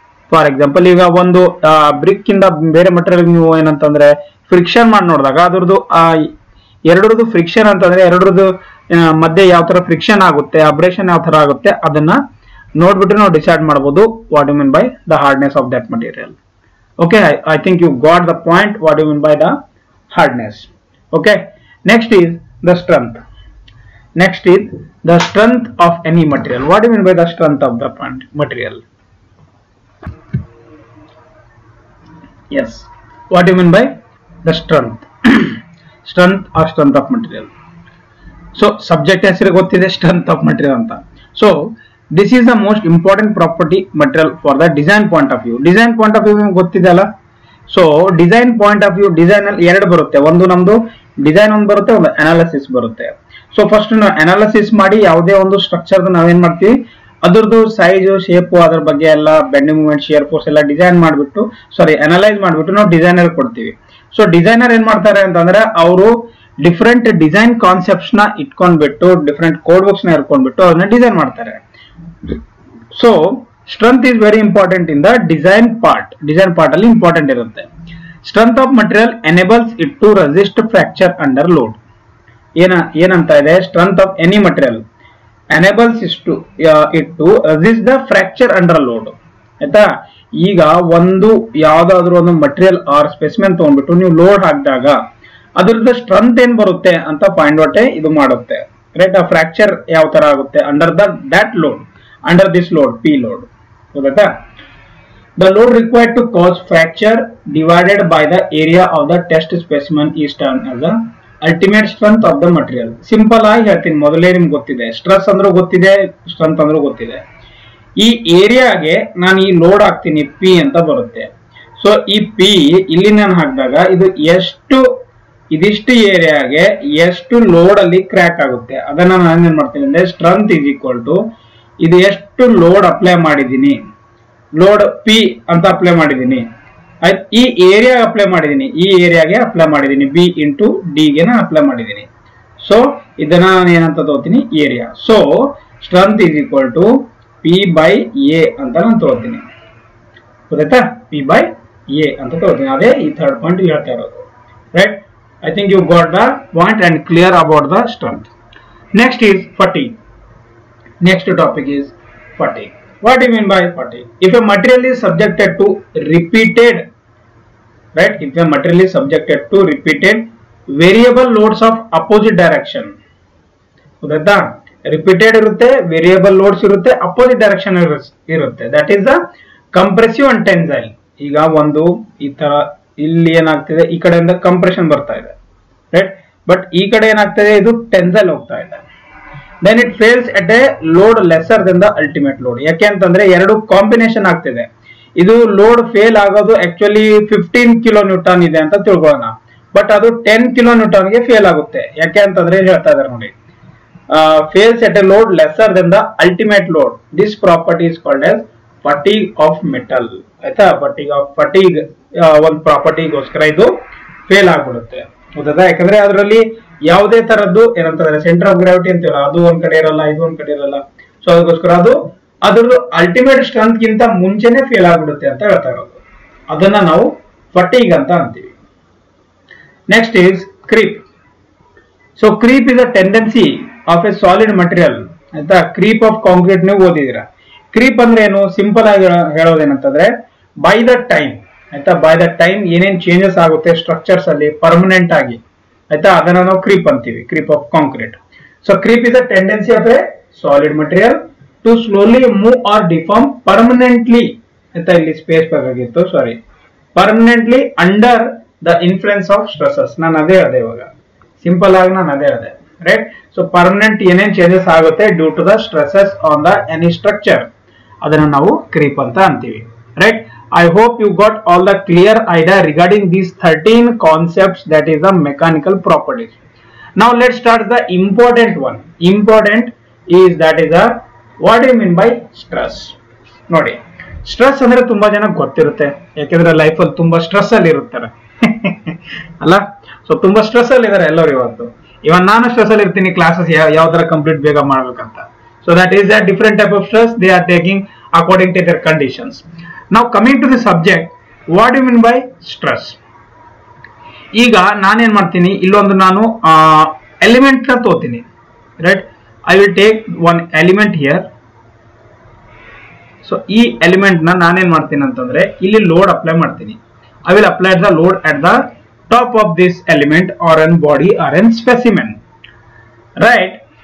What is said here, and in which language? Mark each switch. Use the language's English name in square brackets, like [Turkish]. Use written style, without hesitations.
[Kannada] For example ಈಗ ಒಂದು BRIC ಇಂದ ಬೇರೆ ಮಟೀರಿಯಲ್ ನೀವು ಏನಂತಂದ್ರೆ ಫ್ರಿಕ್ಷನ್ ಮಾಡಿ ನೋಡಿದಾಗ ಅದ್ರದ್ದು ಎರಡರದ್ದು ಫ್ರಿಕ್ಷನ್ ಅಂತಂದ್ರೆ ಎರಡರದ್ದು ಮಧ್ಯೆ ಯಾವ ತರ ಫ್ರಿಕ್ಷನ್ ಆಗುತ್ತೆ, ಅಬ್ರೇಷನ್ ಯಾವ ತರ ಆಗುತ್ತೆ, ಅದನ್ನ ನೋಡ್ಬಿಟ್ಟು ನಾವು ಡಿಸೈಡ್ ಮಾಡಬಹುದು [English] What you mean by the hardness of that material. Okay, I think you got the point what you mean by the hardness. Okay, next is the strength. Next is the strength of any material. What do you mean by the strength of the material? Yes, what do you mean by the strength? Strength or strength of material. So subject [Kannada] ಹೆಸರು ಗೊತ್ತಿದೆ [English] strength of material ಅಂತ. So this is the most important property material for the design point of view. [Kannada] Design point of view ನಿಮಗೆ ಗೊತ್ತಿದೆ ಅಲ್ಲ. So design point of view design ಅಲ್ಲಿ ಎರಡು ಬರುತ್ತೆ, ಒಂದು ನಮ್ದು ಡಿಸೈನ್ ಒಂದು ಬರುತ್ತೆ, ಒಂದು ಅನಾಲಿಸಿಸ್ ಬರುತ್ತೆ. ಸೊ ಫಸ್ಟ್ ನಾವು ಅನಾಲಿಸಿಸ್ ಮಾಡಿ ಯಾವುದೇ ಒಂದು ಸ್ಟ್ರಕ್ಚರ್ ನಾವೇನ್ ಮಾಡ್ತೀವಿ ಅದ್ರದ್ದು ಸೈಜ್ ಶೇಪ್ ಅದ್ರ ಬಗ್ಗೆ ಎಲ್ಲ ಬೆಂಡಿಂಗ್ ಮೂವ್ಮೆಂಟ್ ಶಿಯರ್ ಫೋರ್ಸ್ ಎಲ್ಲ ಡಿಸೈನ್ ಮಾಡಿಬಿಟ್ಟು ಅನಲೈಸ್ ಮಾಡಿಬಿಟ್ಟು ನಾವು ಡಿಸೈನರ್ ಕೊಡ್ತೀವಿ. ಸೊ ಡಿಸೈನರ್ ಏನ್ ಮಾಡ್ತಾರೆ ಅಂತಂದ್ರೆ ಅವರು ಡಿಫ್ರೆಂಟ್ ಡಿಸೈನ್ ಕಾನ್ಸೆಪ್ಟ್ಸ್ ನ ಇಟ್ಕೊಂಡ್ಬಿಟ್ಟು ಡಿಫ್ರೆಂಟ್ ಕೋಡ್ ಬುಕ್ಸ್ ನ ಇಟ್ಕೊಂಡ್ಬಿಟ್ಟು ಅದನ್ನ ಡಿಸೈನ್ ಮಾಡ್ತಾರೆ. [English] So strength is very important in the design part. Design part [Kannada] ಅಲ್ಲಿ important ಇರುತ್ತೆ. [English] Strength of material enables it to resist fracture under load. [Kannada] ಏನಂತ ಇದೆ, [English] Strength of any material enables it to resist the fracture under load. [Kannada] ಆಯ್ತಾ, ಈಗ ಒಂದು ಯಾವ್ದಾದ್ರು ಒಂದು material R specimen ತಗೊಂಡ್ಬಿಟ್ಟು ನೀವು ಲೋಡ್ ಹಾಕಿದಾಗ ಅದ್ರದ್ದು ಸ್ಟ್ರೆಂತ್ ಏನ್ ಬರುತ್ತೆ ಅಂತ ಪಾಯಿಂಟ್ ಔಟ್ ಇದು ಮಾಡುತ್ತೆ, ರೈಟ್. ಆ ಫ್ರಾಕ್ಚರ್ ಯಾವ ತರ ಆಗುತ್ತೆ [English] under that load, under this load, [Kannada] P load. ಗೊತ್ತಾಯ್ತಾ? [English] The load required to cause fracture divided by the area of the test specimen is termed as the ultimate strength of the material. [Kannada] Simple ಆಗಿ ಹೇಳ್ತೀನಿ, ಮೊದಲೇ ನಿಮ್ಗೆ ಗೊತ್ತಿದೆ, stress ಅಂದ್ರೂ ಗೊತ್ತಿದೆ, strength ಅಂದ್ರೂ ಗೊತ್ತಿದೆ. ಈ ಏರಿಯಾಗೆ ನಾನು ಈ ಲೋಡ್ ಹಾಕ್ತೀನಿ, ಪಿ ಅಂತ ಬರುತ್ತೆ. ಸೊ ಈ ಪಿ ಇಲ್ಲಿ ನಾನು ಹಾಕಿದಾಗ ಇದು ಇದಿಷ್ಟು ಏರಿಯಾಗೆ ಎಷ್ಟು ಲೋಡ್ ಅಲ್ಲಿ ಕ್ರ್ಯಾಕ್ ಆಗುತ್ತೆ ಅದನ್ನ ನಾನು ಏನ್ ಮಾಡ್ತೀನಿ ಅಂದ್ರೆ [English] strength is equal to [Kannada] ಇದು ಎಷ್ಟು ಲೋಡ್ ಅಪ್ಲೈ ಮಾಡಿದೀನಿ, ಲೋಡ್ ಪಿ ಅಂತ ಅಪ್ಲೈ ಮಾಡಿದೀನಿ, ಈ ಏರಿಯಾ ಅಪ್ಲೈ ಮಾಡಿದೀನಿ, ಈ ಏರಿಯಾಗೆ ಅಪ್ಲೈ ಮಾಡಿದೀನಿ, ಬಿ ಇಂಟು ಡಿ ಗೆ ನಾನು ಅಪ್ಲೈ ಮಾಡಿದೀನಿ. ಸೊ ಇದನ್ನ ನಾನು ಏನಂತ ತಗೋತೀನಿ, area. [English] so strength is equal to P by A [Kannada] ಅಂತ ನಾನು ತಗೋತೀನಿ. ಗೊತ್ತಾಯ್ತಾ? ಪಿ ಬೈ ಎ ಅಂತ ತಗೋತೀನಿ. ಅದೇ ಈ ಥರ್ಡ್ ಪಾಯಿಂಟ್ ಹೇಳ್ತಾ ಇರೋದು, right. [English] I think you got the point and clear about the strength. Next is fatigue. Next topic is fatigue. What do you mean by fatigue? If a material is subjected to repeated, right? If a material is subjected to repeated variable loads of opposite direction, [Kannada] ಗೊತ್ತಾ? Repeated ಇರುತ್ತೆ, variable loads ಇರುತ್ತೆ, opposite direction ಇರುತ್ತೆ. [English] That is the compressive and tensile. [Kannada] ಈಗ ಒಂದು ಈ ತರ ಇಲ್ಲಿ ಏನಾಗ್ತಿದೆ, ಈ ಕಡೆಯಿಂದ ಕಂಪ್ರೆಷನ್ ಬರ್ತಾ ಇದೆ, ರೈಟ್. ಬಟ್ ಈ ಕಡೆ ಏನಾಗ್ತಿದೆ, ಇದು ಟೆನ್ಸೈಲ್ ಹೋಗ್ತಾ ಇದೆ. [English] Then it fails at a load lesser than the ultimate load. [Kannada] ಯಾಕೆ ಅಂತಂದ್ರೆ ಎರಡು ಕಾಂಬಿನೇಷನ್ ಆಗ್ತಿದೆ. ಇದು ಲೋಡ್ ಫೇಲ್ ಆಗೋದು ಆಕ್ಚುಲಿ 15 ಕಿಲೋ ನ್ಯೂಟನ್ ಇದೆ ಅಂತ ತಿಳ್ಕೊಳ್ಳೋಣ, ಬಟ್ ಅದು 10 ಕಿಲೋ ನ್ಯೂಟನ್ ಗೆ ಫೇಲ್ ಆಗುತ್ತೆ. ಯಾಕೆ ಅಂತಂದ್ರೆ ಹೇಳ್ತಾ ಇದಾರೆ ನೋಡಿ, [English] fails at a load lesser than the ultimate load. This property is called as fatigue of metal. [Kannada] ಆಯ್ತಾ? fatigue ಒಂದು ಪ್ರಾಪರ್ಟಿ ಗೋಸ್ಕರ ಇದು ಫೇಲ್ ಆಗ್ಬಿಡುತ್ತೆ. ಹೌದಾ? ಯಾಕಂದ್ರೆ ಅದರಲ್ಲಿ ಯಾವುದೇ ತರದ್ದು ಏನಂತಾರೆ ಸೆಂಟರ್ ಆಫ್ ಗ್ರಾವಿಟಿ ಅಂತೀವಲ್ಲ, ಅದು ಒಂದ್ ಕಡೆ ಇರಲ್ಲ, ಇದು ಒಂದ್ ಕಡೆ ಇರಲ್ಲ. ಸೊ ಅದಕ್ಕೋಸ್ಕರ ಅದು ಅದ್ರದ್ದು ಅಲ್ಟಿಮೇಟ್ ಸ್ಟ್ರೆಂತ್ ಗಿಂತ ಮುಂಚೆನೆ ಫೇಲ್ ಆಗ್ಬಿಡುತ್ತೆ ಅಂತ ಹೇಳ್ತಾ ಇರೋದು. ಅದನ್ನ ನಾವು ಫಟೀಗ್ ಅಂತ ಅಂತೀವಿ. [English] Next is creep. So creep is a tendency of a solid material. [Kannada] ಆಯ್ತಾ? ಕ್ರೀಪ್ ಆಫ್ ಕಾಂಕ್ರೀಟ್ ನೀವು ಓದಿದಿರಾ. ಕ್ರೀಪ್ ಅಂದ್ರೆ ಏನು? ಸಿಂಪಲ್ ಆಗಿ ಹೇಳೋದೇನಂತಂದ್ರೆ ಬೈ ದ ಟೈಮ್, ಆಯ್ತಾ, ಬೈ ದ ಟೈಮ್ ಏನೇನ್ ಚೇಂಜಸ್ ಆಗುತ್ತೆ ಸ್ಟ್ರಕ್ಚರ್ಸ್ ಅಲ್ಲಿ ಪರ್ಮನೆಂಟ್ ಆಗಿ, ಆಯ್ತಾ, ಅದನ್ನ ನಾವು ಕ್ರೀಪ್ ಅಂತೀವಿ, creep of concrete. [English] so creep is a tendency of a solid material to slowly move or deform permanently, [Kannada] ಆಯ್ತಾ, ಇಲ್ಲಿ ಸ್ಪೇಸ್ ಬೇಕಾಗಿತ್ತು, [English] Sorry, permanently under the influence of stresses. [Kannada] ನಾನು ಅದೇ ಹೇಳಿದೆ ಇವಾಗ, ಸಿಂಪಲ್ ಆಗಿ ನಾನು ಅದೇ ಹೇಳಿದೆ, ರೈಟ್. ಸೊ ಪರ್ಮನೆಂಟ್ ಏನೇನ್ ಚೇಂಜಸ್ ಆಗುತ್ತೆ [English] due to the stresses on the any structure, [Kannada] ಅದನ್ನ ನಾವು ಕ್ರೀಪ್ ಅಂತ ಅಂತೀವಿ, right. [English] I hope you got all the clear idea regarding these 13 concepts, that is the mechanical properties. Now let's start the important one. Important is that is the what do you mean by stress? [Kannada] ನೋಡಿ, stress ಅಂದ್ರೆ ತುಂಬಾ ಜನ ಗೊತ್ತಿರುತ್ತೆ, ಯಾಕಂದ್ರೆ life ಅಲ್ಲಿ ತುಂಬಾ stress ಅಲ್ಲಿ ಇರುತ್ತಾರೆ ಅಲ್ಲ. ಸೊ ತುಂಬಾ ಸ್ಟ್ರೆಸ್ ಅಲ್ಲಿ ಇದಾರೆ ಎಲ್ಲರೂ ಇವತ್ತು. ಇವನ್ ನಾನು ಸ್ಟ್ರೆಸ್ ಅಲ್ಲಿ ಇರ್ತೀನಿ, ಕ್ಲಾಸಸ್ ಯಾವ ತರ ಕಂಪ್ಲೀಟ್ ಬೇಗ ಮಾಡ್ಬೇಕಂತ. [English] So that is a different type of stress they are taking according to their conditions. Now coming to the subject, what do you mean by stress? [Kannada] ಈಗ ನಾನೇನ್ ಮಾಡ್ತೀನಿ, ಇಲ್ಲೊಂದು ನಾನು ಎಲಿಮೆಂಟ್ ನ ತೋತೀನಿ, right. [English] I will take one element here. [Kannada] So ಈ element ನ ನಾನೇನ್ ಮಾಡ್ತೀನಿ ಅಂತಂದ್ರೆ ಇಲ್ಲಿ ಲೋಡ್ ಅಪ್ಲೈ ಮಾಡ್ತೀನಿ. [English] I will apply the load at the top of this element or in body or in specimen, right.